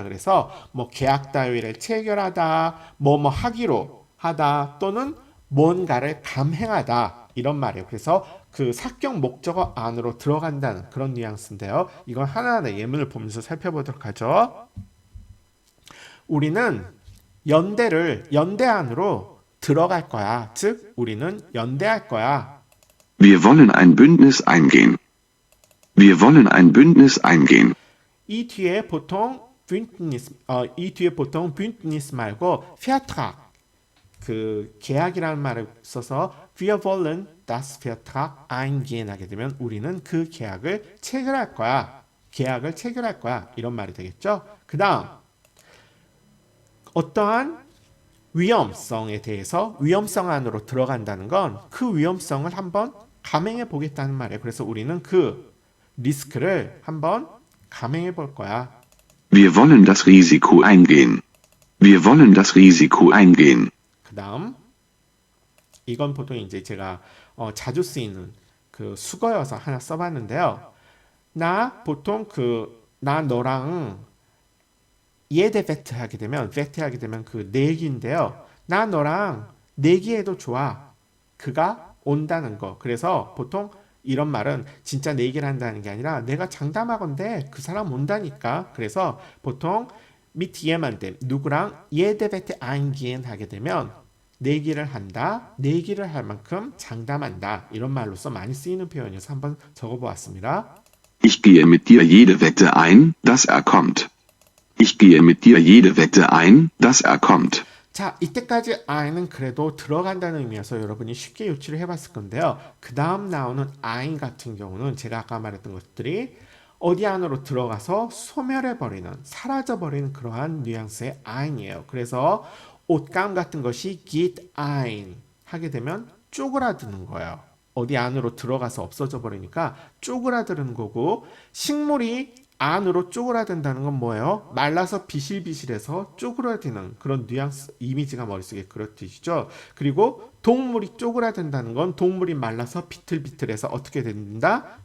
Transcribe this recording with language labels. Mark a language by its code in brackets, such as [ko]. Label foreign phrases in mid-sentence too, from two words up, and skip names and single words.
[ko] 그래서 뭐 계약 따위를 체결하다, 뭐 하기로 하다 또는 뭔가를 감행하다 이런 말이에요. 그래서 그 사격 목적어 안으로 들어간다는 그런 뉘앙스인데요. 이건 하나하나 예문을 보면서 살펴보도록 하죠. 우리는 연대 안으로 들어갈 거야. 즉 우리는 연대할 거야. [de] Wir wollen ein Bündnis eingehen. Wir wollen ein Bündnis eingehen. [ko] 이 뒤에 보통 Bündnis 말고 Vertrag 그 계약이라는 말을 써서 [de] Wir wollen das Vertrag eingehen [ko] 하게 되면 우리는 그 계약을 체결할 거야. 계약을 체결할 거야. 이런 말이 되겠죠. 그 다음 어떠한 위험성에 대해서 위험성 안으로 들어간다는 건 그 위험성을 한번 감행해 보겠다는 말이에요. 그래서 우리는 그 리스크를 한번 감행해 볼 거야. [de] Wir wollen das Risiko eingehen. Wir wollen das Risiko eingehen. [ko] 그 다음 이건 보통 이제 제가 자주 쓰이는 그 수거여서 하나 써봤는데요. 나 보통 나 너랑 [de] jede Wette [ko] 하게 되면 그 내기인데요. 나 너랑 내기해도 좋아. 그가 온다는 거. 그래서 보통 이런 말은 진짜 내기를 한다는 게 아니라 내가 장담하건대 그 사람 온다니까. 그래서 보통 [de] mit jemandem [ko] 누구랑 [de] jede Wette eingehen [ko] 하게 되면 내기를 한다. 내기를 할 만큼 장담한다. 이런 말로서 많이 쓰이는 표현이어서 한번 적어보았습니다. [de] Ich gehe mit dir jede Wette ein, dass er kommt. Ich gehe mit dir jede Wette ein, dass er kommt. [ko] 자, 이때까지 I는 그래도 들어간다는 의미여서 여러분이 쉽게 유추를 해봤을 건데요. 그 다음 나오는 I 같은 경우는 제가 아까 말했던 것들이 어디 안으로 들어가서 소멸해버리는, 사라져버리는 그러한 뉘앙스의 I이에요. 그래서 옷감 같은 것이 [de] geht ein [ko] 하게 되면 쪼그라드는 거예요. 어디 안으로 들어가서 없어져 버리니까 쪼그라드는 거고 식물이 안으로 쪼그라든다는 건 뭐예요? 말라서 비실비실해서 쪼그라드는 그런 뉘앙스 이미지가 머릿속에 그렇듯이죠. 그리고 동물이 쪼그라든다는 건 동물이 말라서 비틀비틀해서 어떻게 된다?